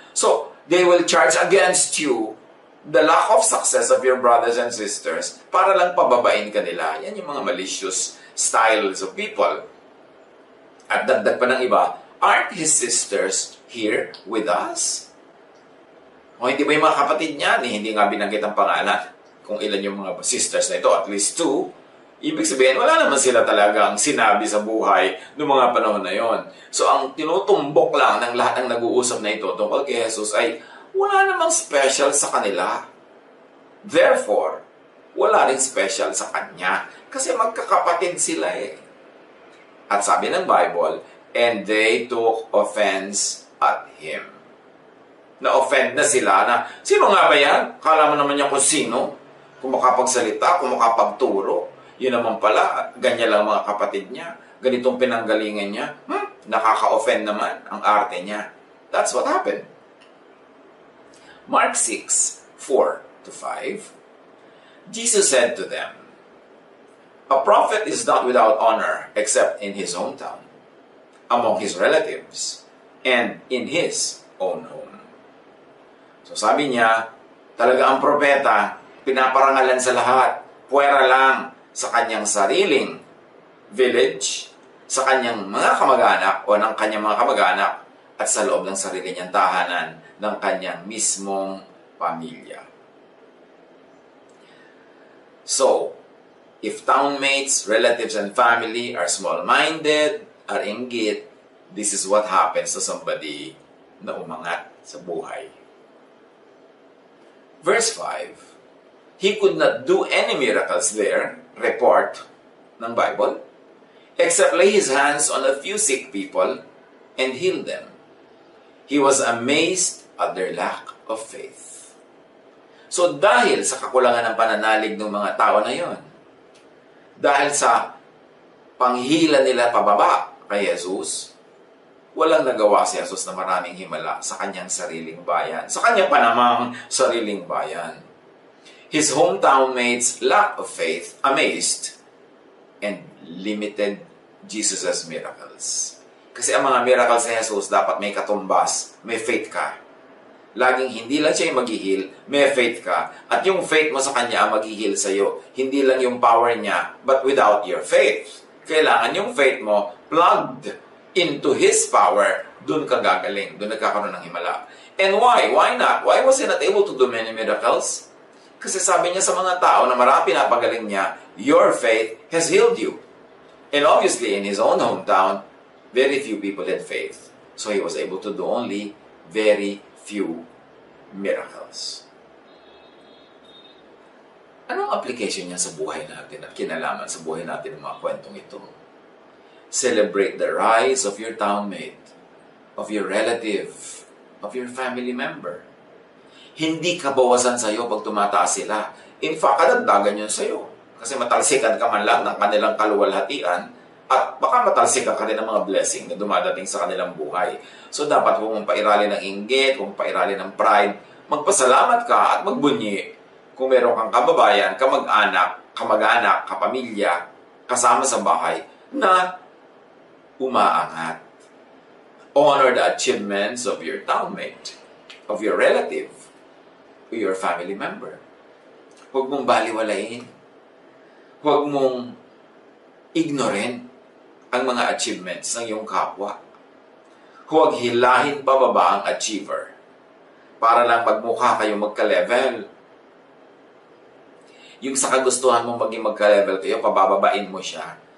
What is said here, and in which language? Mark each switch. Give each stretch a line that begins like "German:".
English: So, they will charge against you the lack of success of your brothers and sisters
Filipino: para lang pababain ka nila. Yan yung
English: mga malicious styles of people.
Filipino: At dagdag pa ng iba,
English: aren't his sisters here with us?
Filipino: O hindi ba yung mga kapatid niya, hindi nga binanggit ang pangalan kung ilan yung mga sisters na ito,
English: at least 2.
Filipino: Ibig sabihin, wala naman sila talagang sinabi sa buhay noong mga panahon na yon. So, ang tinutumbok lang ng lahat ng nag-uusap na ito tungkol kay Jesus ay wala namang special sa kanila. Therefore, wala rin special sa kanya. Kasi magkakapatid sila eh. At sabi ng
English: Bible, and they took offense at him.
Filipino: Na-offend na sila na, sino nga ba yan? Kala mo naman niya kung sino? Kung makapagsalita, kung makapagturo. Yun naman pala, ganyan lang mga kapatid niya. Ganitong pinanggalingan niya. Nakaka-offend naman ang arte niya.
English: That's what happened. Mark 6:4-5. Jesus said to them, a prophet is not without honor except in his hometown, among his relatives, and in his own home.
Filipino: So sabi niya, talaga ang propeta, pinaparangalan sa lahat, puwera lang sa kanyang sariling village, sa kanyang mga kamag-anak o ng kanyang mga kamag-anak, at sa loob ng sarili niyang tahanan ng kanyang mismong pamilya.
English: So, if townmates, relatives, and family are small-minded, are inggit, this is what happens to somebody
Filipino: na umangat sa buhay.
English: Verse 5, he could not do any miracles there,
Filipino: report ng
English: Bible, except lay his hands on a few sick people and heal them. He was amazed at their lack of faith.
Filipino: So dahil sa kakulangan ng pananalig ng mga tao na yon, dahil sa panghila nila pababa kay Jesus, walang nagawa si Jesus na maraming himala sa kanyang sariling bayan, sa kanyang panamang sariling bayan.
English: His hometown mates lack of faith, amazed, and limited Jesus' miracles.
Filipino: Kasi ang mga miracles ni Jesus dapat may katumbas, may faith ka. Laging hindi lang siya yung mag-heal, may faith ka. At yung faith mo sa kanya ang mag-heal sa'yo. Hindi lang yung power niya,
English: but without your faith.
Filipino: Kailangan yung faith mo
English: plugged into His power,
Filipino: dun ka gagaling, dun nagkakaroon ng himala.
English: And why? Why not? Why was He not able to do many miracles?
Filipino: Kasi sabi niya sa mga tao na marami pinapagaling niya,
English: your faith has healed you. And obviously, in His own hometown, very few people had faith. So He was able to do only very few miracles.
Filipino: Anong application niya sa buhay natin at kinalaman sa buhay natin ng mga kwentong ito?
English: Celebrate the rise of your townmate, of your relative, of your family member.
Filipino: Hindi kabawasan sa iyo pag tumataas sila.
English: In fact,
Filipino: kadagdagan yun sa iyo. Kasi matalsikan ka man lang ng kanilang kaluwalhatian at baka matalsikan ka rin ng mga blessing na dumadating sa kanilang buhay. So dapat huwag mong pairalin ng inggit, huwag mong pairalin ng pride. Magpasalamat ka at magbunyi kung meron kang kababayan, kamag-anak, kapamilya, kasama sa bahay na umaangat.
English: Honor the achievements of your townmate, of your relative, or your family member.
Filipino: Huwag mong baliwalain. Huwag mong ignorin ang mga achievements ng iyong kapwa. Huwag hilahin pababa ang achiever para lang magmukha kayo magka-level. Yung sa kagustuhan mong maging magka-level kayo, pabababain mo siya.